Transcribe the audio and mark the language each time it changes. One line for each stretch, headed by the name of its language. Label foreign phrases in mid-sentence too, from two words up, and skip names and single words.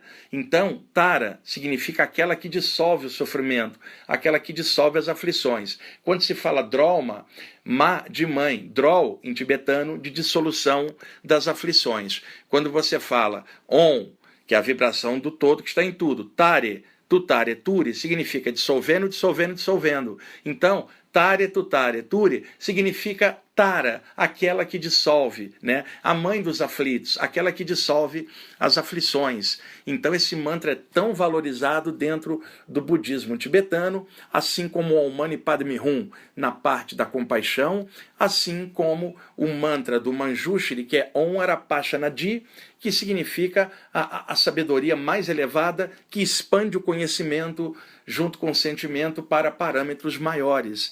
Portuguese: Então, tara significa aquela que dissolve o sofrimento, aquela que dissolve as aflições. Quando se fala drolma, ma de mãe, drol, em tibetano, de dissolução das aflições. Quando você fala on, que é a vibração do todo que está em tudo,
Sanskrit: तारे, तुतारे, तुरे,
Portuguese: significa dissolvendo, dissolvendo, dissolvendo. Então,
Sanskrit: तारे, तुतारे, तुरे,
Portuguese: significa tara, aquela que dissolve, né? A mãe dos aflitos, aquela que dissolve as aflições. Então, esse mantra é tão valorizado dentro do budismo tibetano, assim como o Om Mani Padme Hum na parte da compaixão, assim como o mantra do Manjushri, que é Om Arapashanadi, que significa a sabedoria mais elevada, que expande o conhecimento junto com o sentimento para parâmetros maiores.